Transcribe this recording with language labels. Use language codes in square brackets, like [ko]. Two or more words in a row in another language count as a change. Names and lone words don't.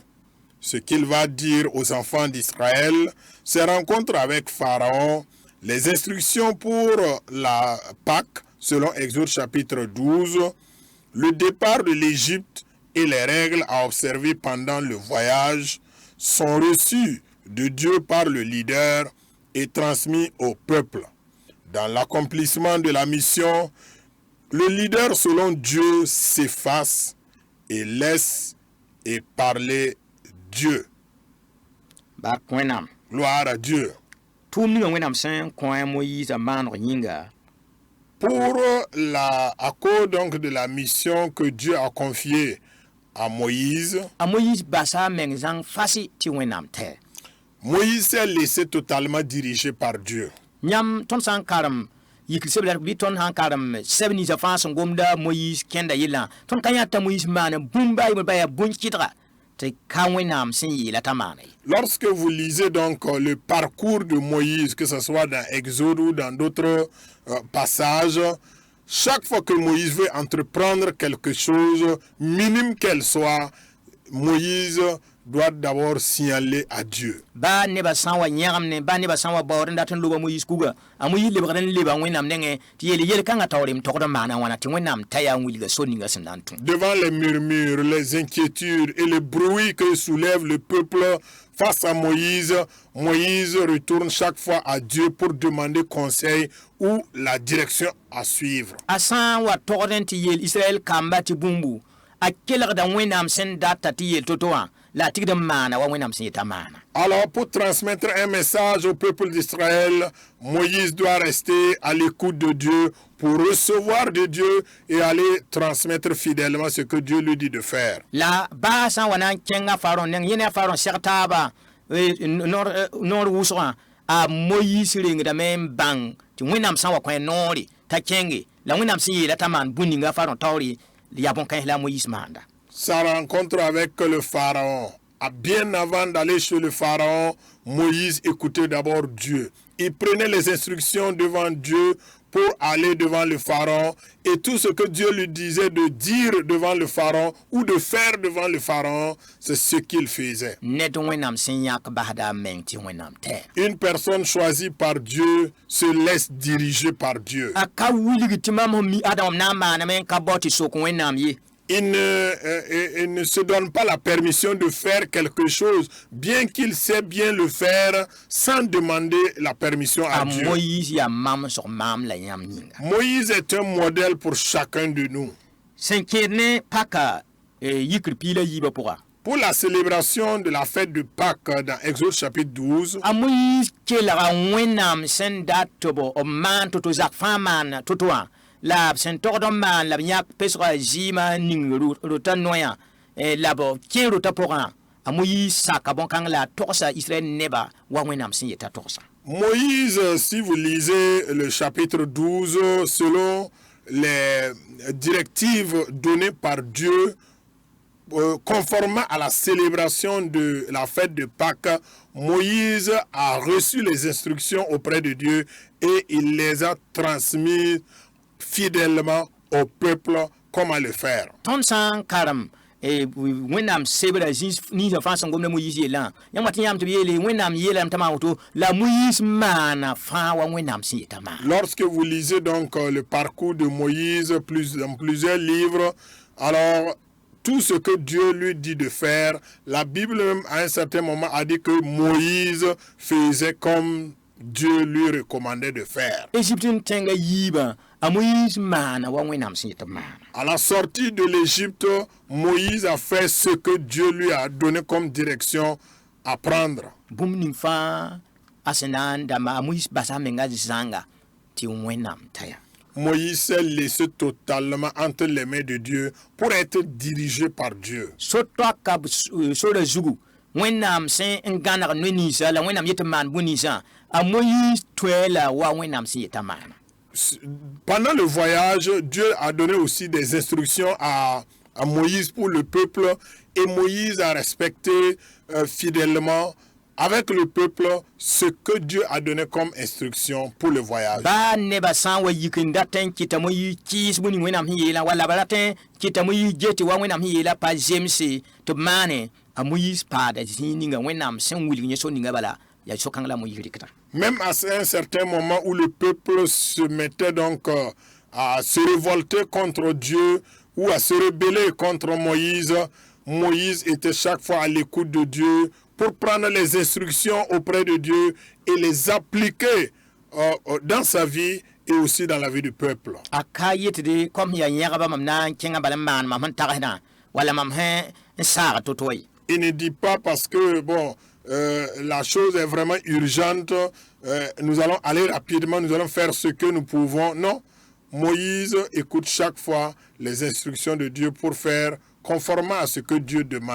[fr] Ce qu'il va dire aux enfants d'Israël, ses rencontres avec Pharaon, les instructions pour la Pâque, selon Exode chapitre 12, le départ de l'Égypte et les règles à observer pendant le voyage sont reçus de Dieu par le leader et transmis au peuple. Dans l'accomplissement de la mission, le leader selon Dieu s'efface et laisse et parler Dieu. [mos] Bark wẽnnaam [fr] Gloire à Dieu. [mos] tʋʋm ninga wẽnnaam sẽn kõ a moyiis a maaneg yĩnga [fr] Pour à cause donc de la mission que Dieu a confiée à Moïse, [mos] a moyiis basa a meng zãng fase tɩ wẽnnaam tɛ [fr] Moïse s'est laissé totalement diriger par Dieu. [mos] yãmb tõnd sã n karem yikr sebla bɩ tõnd sã n karem sɛb ninsã fãa sẽn gomda moyiis kẽnda yellã tõnd ka yã t'a moyiis maan bũmb a yembr yaa bõn-kɩdga tɩ ka wẽnnaam sẽn yeela t'a maana ye. [fr] Lorsque vous lisez donc le parcours de Moïse, que ce soit dans Exode ou dans d'autres passages, chaque fois que Moïse veut entreprendre quelque chose, minime qu'elle soit, Moïse doit d'abord signaler à Dieu. [mos] Ba nebã sã n wa yẽgem ne ba nebã sã n wa baood n dat n loba moyiis kuga a moyiis lebgd n leba wẽnnaam nengẽ tɩ yeel yel-kãngã taoor m togd n maana wãna tɩ wẽnnaam t'a yaa n wilga sor ninga sẽn na n tũ. [fr] Devant les murmures, les inquiétudes et le bruit que soulève le peuple face à Moïse, Moïse retourne chaque fois à Dieu pour demander conseil ou la direction à suivre. [mos] A sã n wa togd n tɩ yeel Israɛl kamba tɩ bũmbu a kelgda wẽnnaam sẽn data tɩ yeel to-to wã la a tigd n maana wa wẽnnaam sẽn yeta maana. [fr] Alors, pour transmettre un message au peuple d'Israël, Moïse doit rester à l'écoute de Dieu pour recevoir de Dieu et aller transmettre fidèlement ce que Dieu lui dit de faire. [mos] La baa sã n wa na n kẽnga Faron neng yẽ ne a Faron seg taaba noor wʋsgã a Moyiis rengdame n bãng tɩ wẽnnaam sã n wa kõ noore t'a kẽnge la wẽnnaam sẽn yeela t'a maan bũmb ninga Faron taoore yaa bõn-kãens la a Moyiis maanda. [fr] Sa rencontre avec le Pharaon. Bien avant d'aller chez le Pharaon, Moïse écoutait d'abord Dieu. Il prenait les instructions devant Dieu pour aller devant le Pharaon. Et tout ce que Dieu lui disait de dire devant le Pharaon ou de faire devant le Pharaon, c'est ce qu'il faisait. [mos] Ned wẽnnaam sẽn yãk basda a meng tɩ wẽnnaam tɛ. [fr] Une personne choisie par Dieu se laisse diriger par Dieu. [mos] A ka wilg tɩ mam sẽn mi Adam na n maaname n ka bao tɩ sok wẽnnaam ye. [fr] Il ne se donne pas la permission de faire quelque chose, bien qu'il sait bien le faire, sans demander la permission à Dieu. [mos] Moïse yaa mam sg maam la yãmb yĩnga. [fr] Moïse est un modèle pour chacun de nous. [mos] Sẽn kẽed ne paka yikr piila yiibã pʋga. [fr] Pour la célébration de la fête de Pâques dans Exode chapitre 12, [mos] a Moïse kelga wẽnnaam sẽn dat tɩ b maan to-to zak fãa maan to-to wã la b sẽn togd n maan la b yãk pesga zɩɩmã ning rota noyã la b kẽ rota pʋgã a Moïse saka bõn-kãng la a togsa Israël neba wa wẽnnaam sẽn yeta togsa. [fr] Moïse, si vous lisez le chapitre 12, selon les directives données par Dieu, conformément à la célébration de la fête de Pâques, Moïse a reçu les instructions auprès de Dieu et il les a transmises fidèlement au peuple comment le faire. [mos] Ton san karam wẽnnaam sebra ninsã fãa sẽn gomda Moyiis yeelã yãmb wat yãmb tɩ b yeele wẽnnaam yeelame t'a maan woto la Moyiis maana fãa wa wẽnnaam sẽn yeta maan. [fr] Lorsque vous lisez donc le parcours de Moïse dans plusieurs livres, alors tout ce que Dieu lui dit de faire, la Bible même à un certain moment a dit que Moïse faisait comme Dieu lui recommandait de faire. [mos] Égypte n tẽngã yiibã a Moyiis maana wa wẽnnaam sẽn yet b maana. [fr] À la sortie de l'Égypte, Moïse a fait ce que Dieu lui a donné comme direction à prendre. [mos] Bũmb ning fãa a sẽn na n dãmba a Moyiis basa a menga zãnga tɩ wẽnnaam taya. [fr] Moïse s'est laissé totalement entre les mains de Dieu pour être dirigé par Dieu. [mos] So-toaka sora zugu wẽnnaam sẽn n gãneg noe ninsã la wẽnnaam yet n maan bõe ninsã a Moïse toɛ la wa wẽnnaam sẽn yeta maana. [fr] Pendant le voyage, Dieu a donné aussi des instructions à Moïse pour le peuple et Moïse a respecté fidèlement avec le peuple ce que Dieu a donné comme instruction pour le voyage. [mos] Ba neba sã n wa yik n dat n kɩta Moyiis kɩɩs bõe ning wẽnnaam sẽn yeelã walla ba rat n kɩta Moyiis get tɩ wa wẽnnaam sẽn yeelã pa zemse tɩ b maane a Moyiis paada zĩig ninga wẽnnaam sẽn wilg yẽ so-ninga bala yaa so-kãng la Moyiis rɩkda. [fr] Même à un certain moment où le peuple se mettait donc à se révolter contre Dieu ou à se rebeller contre Moïse, Moïse était chaque fois à l'écoute de Dieu pour prendre les instructions auprès de Dieu et les appliquer dans sa vie et aussi dans la vie du peuple. [mos] A ka yetde kom ya yãgba mam na n kẽngã bala n maan mam sẽn tagsdã walla mam sẽn n saag to-toy. [fr] Il ne dit pas parce que bon la chose est vraiment urgente, nous allons aller rapidement, nous allons faire ce que nous pouvons. Non, Moïse écoute chaque fois les instructions de Dieu pour faire conformément à ce que Dieu demande.